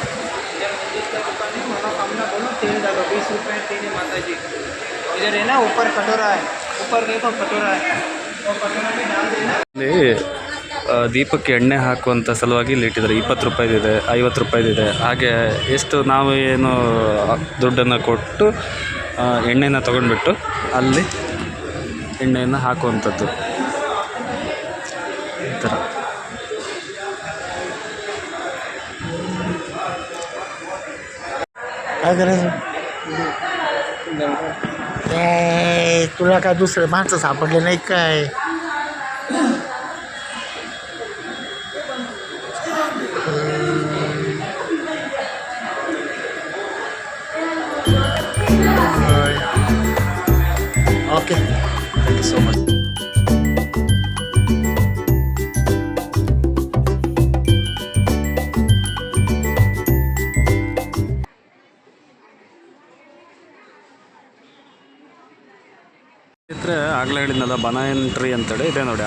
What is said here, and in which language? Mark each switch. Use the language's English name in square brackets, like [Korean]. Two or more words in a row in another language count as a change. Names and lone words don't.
[Kannada] ಇಲ್ಲಿ ದೀಪಕ್ಕೆ ಎಣ್ಣೆ ಹಾಕುವಂಥ ಸಲುವಾಗಿ ಇಲ್ಲಿ ಇಟ್ಟಿದ್ದಾರೆ. 20 ರೂಪಾಯಿದಿದೆ, 50 ರೂಪಾಯಿದಿದೆ. ಹಾಗೆ ಎಷ್ಟು ನಾವು ಏನು ದುಡ್ಡನ್ನು ಕೊಟ್ಟು ಎಣ್ಣೆನ ತೊಗೊಂಡ್ಬಿಟ್ಟು ಅಲ್ಲಿ ಎಣ್ಣೆಯನ್ನು ಹಾಕುವಂಥದ್ದು ಈ ಥರ. [Marathi] तुला काय दुसरे माणसं सापडले नाही काय? ओके, [English] thank you so much. [Kannada] ಇದ್ರೆ ಆಗಲೇ ಹೇಳಿದ್ನಲ್ಲ [English] banyan tree [Kannada] ಅಂತೇಳಿ ಇದೆ ನೋಡಿ.